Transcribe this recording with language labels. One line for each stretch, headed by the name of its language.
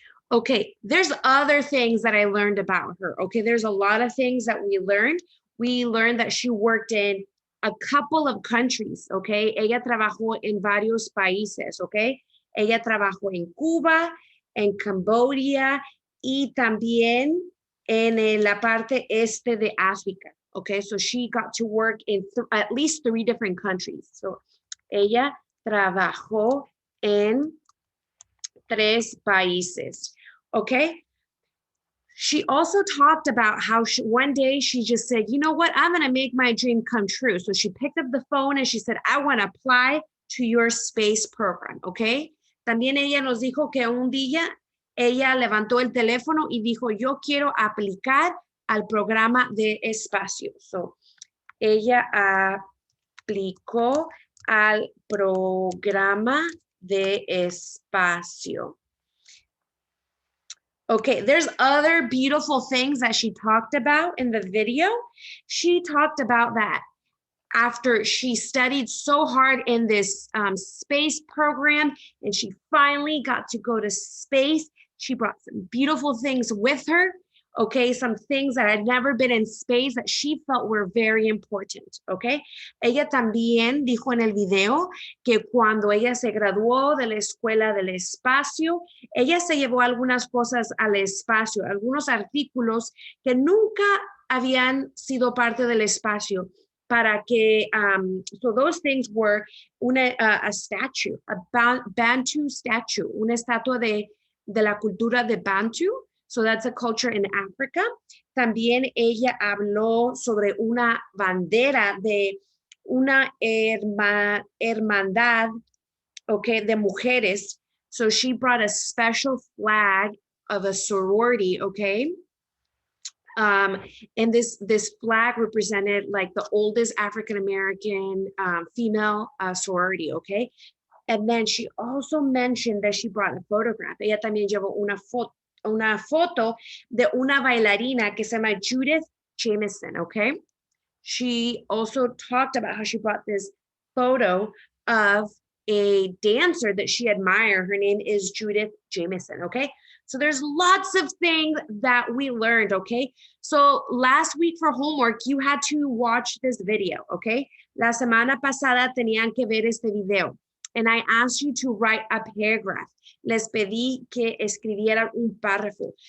English: Okay, there's other things that I learned about her. Okay, there's a lot of things that we learned. We learned that she worked in a couple of countries, okay?
Spanish: Ella trabajó en varios países, okay? Ella trabajó en Cuba, en Camboya y también en la parte este de África, okay?
English: So she got to work in at least 3 different countries.
Spanish: So ella trabajó en 3 países.
English: Okay. She also talked about how one day she just said, you know what, I'm going to make my dream come true. So she picked up the phone and she said, I want to apply to your space program. Okay.
Spanish: También ella nos dijo que un día ella levantó el teléfono y dijo, yo quiero aplicar al programa de espacio. So ella aplicó al programa de espacio.
English: Okay, there's other beautiful things that she talked about in the video. She talked about that after she studied so hard in this space program and she finally got to go to space. She brought some beautiful things with her. Okay, some things that had never been in space that she felt were very important, okay?
Spanish: Ella también dijo en el video que cuando ella se graduó de la escuela del espacio, ella se llevó algunas cosas al espacio, algunos artículos que nunca habían sido parte del espacio, para que,
English: so those things were a statue, a Bantu statue,
Spanish: una estatua de la cultura de Bantu.
English: So that's a culture in Africa.
Spanish: También ella habló sobre una bandera de una hermandad, okay, de mujeres.
English: So she brought a special flag of a sorority, okay? And this flag represented like the oldest African-American female sorority, okay? And then she also mentioned that she brought a photograph.
Spanish: Ella también llevó una foto de una bailarina que se llama Judith Jamison, okay?
English: She also talked about how she brought this photo of a dancer that she admired. Her name is Judith Jamison, okay? So there's lots of things that we learned, okay? So last week for homework, you had to watch this video, okay?
Spanish: La semana pasada tenían que ver este video.
English: And I asked you to write a paragraph.
Spanish: Les pedí que escribieran un párrafo.